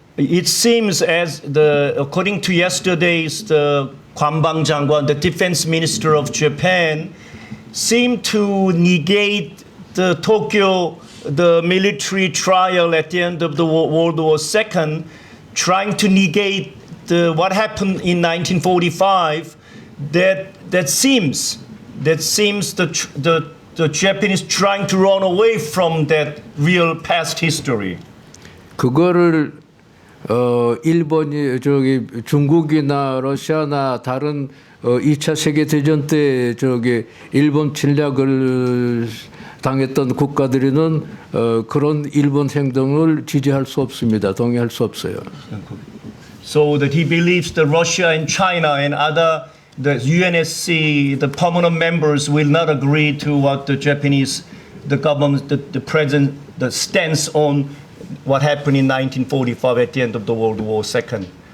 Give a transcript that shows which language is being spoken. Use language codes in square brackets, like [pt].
[en] It seems as according to yesterday's the 관방장관, the defense minister of Japan, seemed to negate the military trial at the end of the World War II, trying to negate what happened in 1945. That seems the Japanese trying to run away from that real past history. [ko] 그거를 일본이 중국이나 러시아나 다른 2차 세계 대전 때 일본 침략을 당했던 국가들은 그런 일본 행동을 지지할 수 없습니다. 동의할 수 없어요. [en] So that he believes that Russia and China and the UNSC, the permanent members, will not agree to what the Japanese, the government, the president, the stance on what happened in 1945 at the end of the World War II.